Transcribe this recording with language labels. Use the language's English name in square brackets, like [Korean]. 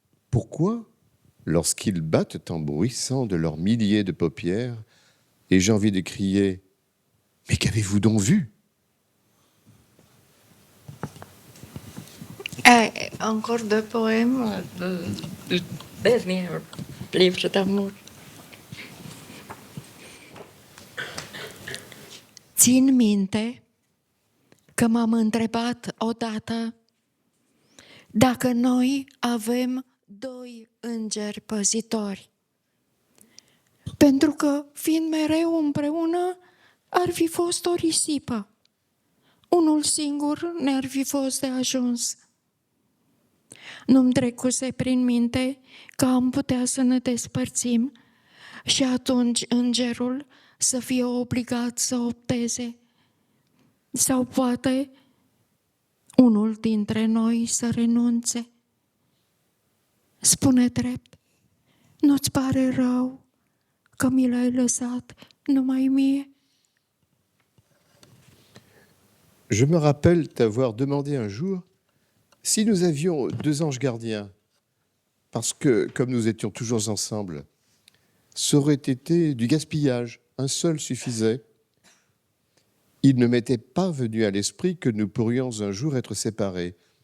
[French] Pourquoi, lorsqu'ils battent en bruissant de leurs milliers de paupières, ai-je envie de crier « Mais qu'avez-vous donc vu ?» Encore deux poèmes du dernier livre d'amour. [Romanian] Țin minte că m-am întrebat odată dacă noi avem doi îngeri păzitori. Pentru că, fiind mereu împreună, ar fi fost o risipă. Unul singur ne-ar fi fost de ajuns. Nu-mi trecuse prin minte că am putea să ne despărțim și atunci îngerul să fie obligat să opteze. Sau poate unul dintre noi să renunțe. Spune drept, nu-ți pare rău că mi l-ai lăsat numai mie? [French] Je me rappelle t'avoir demandé un jour si nous avions 2 anges gardiens, parce que, comme nous étions toujours ensemble, ça aurait été du gaspillage, un seul suffisait. Il ne m'était pas venu à l'esprit que nous pourrions un jour être séparés.